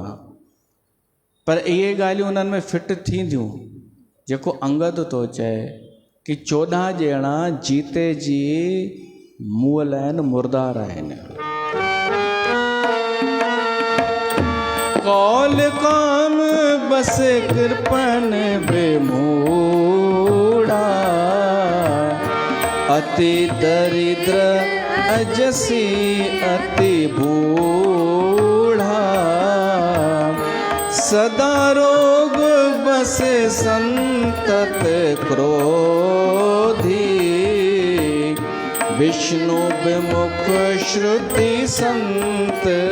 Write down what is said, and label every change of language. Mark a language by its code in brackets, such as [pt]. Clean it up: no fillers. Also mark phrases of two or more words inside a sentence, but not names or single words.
[sd] पर इहे ॻाल्हियूं उन्हनि में फिट थींदियूं जेको अंगद थो चए कि 14 ॼणा जीते जी मुअल आहिनि, मुर्दार आहिनि। [awa] कौल काम बस कृपन बेमूढ़ा, अति दरिद्र अजसी अति बूढ़ा, सदा रोग बस संतत क्रोधी, विष्णु विमुख श्रुति संत